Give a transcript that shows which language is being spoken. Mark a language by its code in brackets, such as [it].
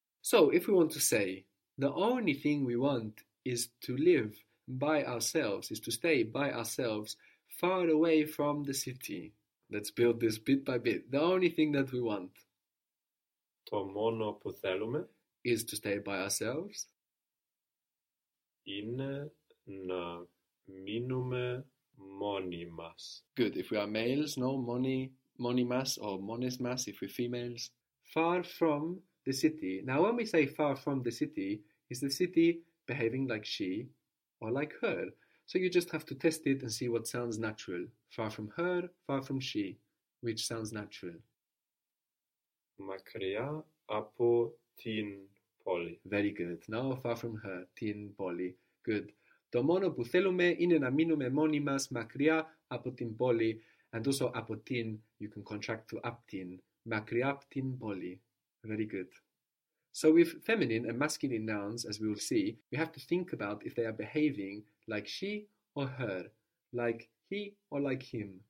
[en] So if we want to say, the only thing we want is to live by ourselves, is to stay by ourselves, far away from the city. Let's build this bit by bit. The only thing that we want. [el] To mono που θέλουμε. [en] Is to stay by ourselves. [el] Είναι να μείνουμε μόνοι μας. [en] Good. If we are males, no, [el] μόνοι μας [en] or [el] μόνες μας [en] if we're females. Far from the city. Now, when we say far from the city, is the city behaving like she or like her? So you just have to test it and see what sounds natural. Far from her, far from she, which sounds natural. [el] Μακριά από την πόλη. [en] Very good. Now far from her, [el] την πόλη. [en] Good. [el] Το μόνο που θέλουμε είναι να μείνουμε μόνοι μας μακριά από την πόλη. [en] And also [el] από την, [en] you can contract to [el] απτην. Μακριά από την πόλη. [en] Very good. So with feminine and masculine nouns, as we will see, we have to think about if they are behaving like she or her, like he or like him.